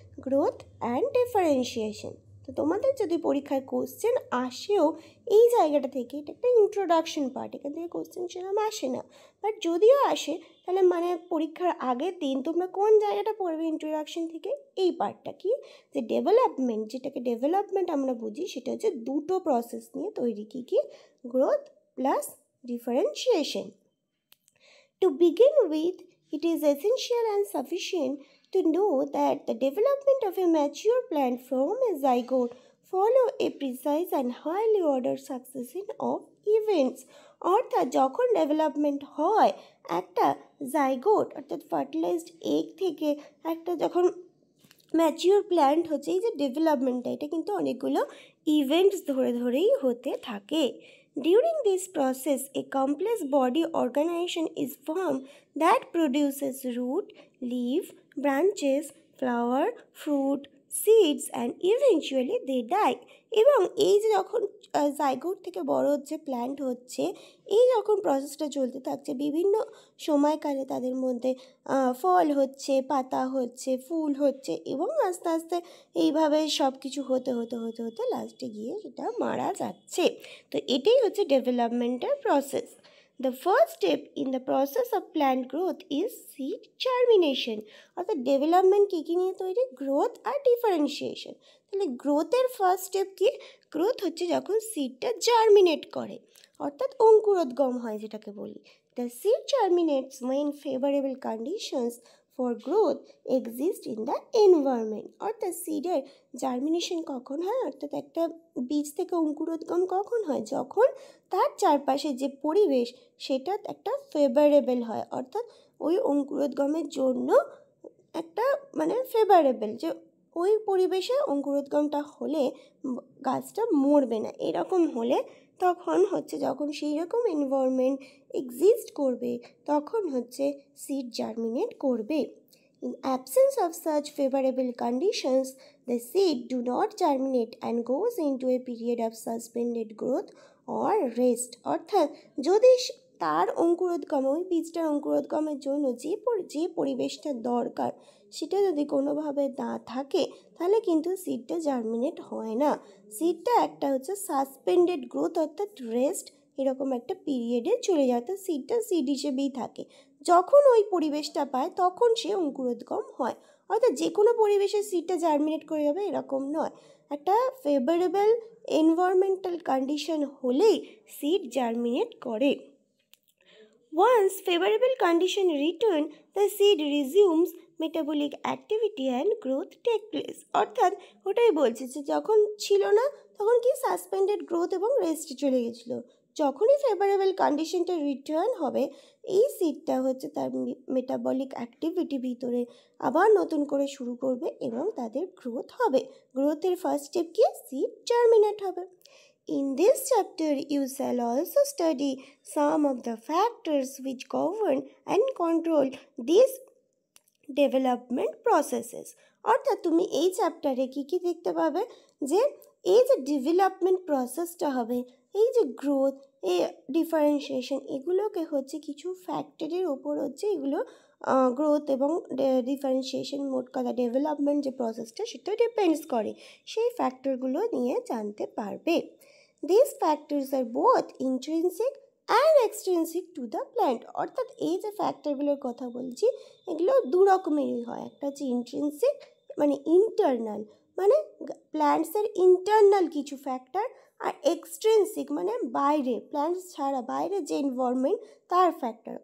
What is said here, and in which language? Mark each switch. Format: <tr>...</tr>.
<bn>Growth and differentiation. তো তোমাদের যদি পরীক্ষায় কোশ্চেন আসেও এই জায়গাটা থেকে, এটা একটা ইন্ট্রোডাকশন পার্ট, এখান থেকে কোশ্চেন সেরকম আসে না, বাট যদিও আসে তাহলে মানে পরীক্ষার আগের দিন তোমরা কোন জায়গাটা পড়বে ইন্ট্রোডাকশন থেকে, এই পার্টটা কি, যে ডেভেলপমেন্ট, যেটাকে ডেভেলপমেন্ট আমরা বুঝি, সেটা দুটো প্রসেস নিয়ে তৈরি। কি কি? Growth plus differentiation.</bn> <en>To begin with, it is essential and sufficient to know that the development of a mature plant from a zygote follow a precise and highly ordered succession of events.</en> <bn>অর্থাৎ যখন development হয় একটা zygote অর্থাৎ fertilised egg থেকে একটা যখন mature plant হচ্ছে, এই যে ডেভেলপমেন্টটা এটা কিন্তু অনেকগুলো ইভেন্টস ধরে ধরেই হতে থাকে।</bn> <en>During this process, a complex body organization is formed that produces root, leaf, branches, flower, fruit, seeds and eventually they die.</en> <bn>এবং এই যে যখন জাইগোট থেকে বড় হচ্ছে প্ল্যান্ট হচ্ছে, এই যখন প্রসেসটা চলতে থাকছে বিভিন্ন সময়কালে তাদের মধ্যে ফল হচ্ছে, পাতা হচ্ছে, ফুল হচ্ছে এবং আস্তে আস্তে এইভাবে সব কিছু হতে হতে হতে হতে লাস্টে গিয়ে সেটা মারা যাচ্ছে। তো এটাই হচ্ছে ডেভেলপমেন্টের process.</bn> <en>The first step in the process of plant growth is seed germination.</en> <bn>অর্থাৎ ডেভেলপমেন্ট কী নিয়ে তৈরি? গ্রোথ আর ডিফারেন্সিয়েশন। তাহলে গ্রোথের ফার্স্ট স্টেপ কি? গ্রোথ হচ্ছে যখন সিডটা জার্মিনেট করে অর্থাৎ অঙ্কুরোদ্গম হয় যেটাকে বলি।</bn> <en>The seed germinates when favorable conditions for growth exist in the environment.</en> <bn>অর্থাৎ সিডের জার্মিনেশন কখন হয়? অর্থাৎ একটা বীজ থেকে অঙ্কুরোদ্গম কখন হয়? যখন তার চারপাশে যে পরিবেশ সেটা একটা ফেভারেবল হয়, অর্থাৎ ওই অঙ্কুরোদ্গমের জন্য একটা ফেভারেবল, যে ওই পরিবেশে অঙ্কুরোদ্গমটা হলে গাছটা মরবে না, এরকম হলে তখন হচ্ছে যখন সেই রকম এনভায়রনমেন্ট এক্সিস্ট করবে তখন হচ্ছে সিড জার্মিনেট করবে।</bn> <en>In absence of such favorable conditions, the seed do not germinate and goes into a period of suspended growth or rest.</en> <bn>অর্থাৎ যদি তার অঙ্কুরোদ্গম, ওই বীজটার অঙ্কুরোদ্গমের জন্য যে পরিবেশটা দরকার সেটা যদি কোনোভাবে না থাকে তাহলে কিন্তু সিডটা জার্মিনেট হয় না। সিডটা একটা হচ্ছে সাসপেন্ডেড গ্রোথ অর্থাৎ রেস্ট এরকম একটা পিরিয়ডে চলে যায়, অর্থাৎ সিডটা সিড হিসেবেই থাকে। যখন ওই পরিবেশটা পায় তখন সে অঙ্কুরোদ্গম হয়। অর্থাৎ যে কোনো পরিবেশে সিডটা জার্মিনেট করে যাবে এরকম নয়, একটা ফেভারেবল এনভায়রনমেন্টাল কন্ডিশন হলেই সিড জার্মিনেট করে।</bn> <en>Once favorable condition return, the seed resumes metabolic activity and growth take place.</en> <bn>অর্থাৎ ওটাই বলছে যে যখন ছিল না তখন কি সাসপেন্ডেড গ্রোথ এবং রেস্ট চলে গেছিলো, যখনই ফেভারেবল কন্ডিশনটা রিটার্ন হবে এই সিডটা হচ্ছে তার মেটাবলিক অ্যাক্টিভিটি ভিতরে আবার নতুন করে শুরু করবে এবং তাদের গ্রোথ হবে। গ্রোথের ফার্স্ট স্টেপ কি? সিড জার্মিনেট হবে।</bn> <en>In this chapter, you shall also study some of the factors which govern and control these development processes.</en> <bn>অর্থাৎ তুমি এই চ্যাপ্টারে কী কী দেখতে পাবে? যে এই যে ডেভেলপমেন্ট প্রসেসটা হবে, এই যে গ্রোথ, এই ডিফারেন্সিয়েশন, এগুলোকে হচ্ছে কিছু ফ্যাক্টরের ওপর হচ্ছে এগুলো গ্রোথ এবং ডিফারেন্সিয়েশন, মোট কথা ডেভেলপমেন্ট যে প্রসেসটা সেটা ডিপেন্ডস করে, সেই ফ্যাক্টরগুলো নিয়ে জানতে পারবে।</bn> <en>These factors are both intrinsic and extrinsic to the plant.</en> <bn>অর্থাৎ এই যে ফ্যাক্টরগুলোর কথা বলছি এগুলো দু রকমেরই হয়। একটা হচ্ছে ইন্ট্রিনসিক মানে ইন্টারনাল, মানে প্ল্যান্টসের ইন্টারনাল কিছু ফ্যাক্টর, আর এক্সট্রিনসিক মানে বাইরে, প্ল্যান্টস ছাড়া বাইরে যে এনভায়রনমেন্ট তার ফ্যাক্টর।</bn>